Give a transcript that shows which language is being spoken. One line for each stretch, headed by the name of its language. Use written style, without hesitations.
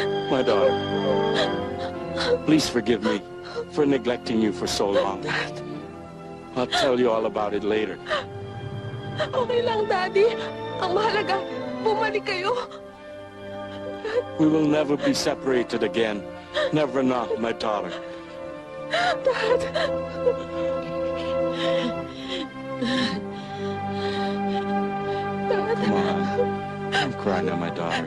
English: My daughter, please forgive me for neglecting you for so long. I'll tell you all about it later.
Filipino: Okay lang, Daddy. Ang mahalaga, bumalik kayo.
English: We will never be separated again. Never not, my daughter. Dad. Dad. Come on. Don't cry now, my daughter.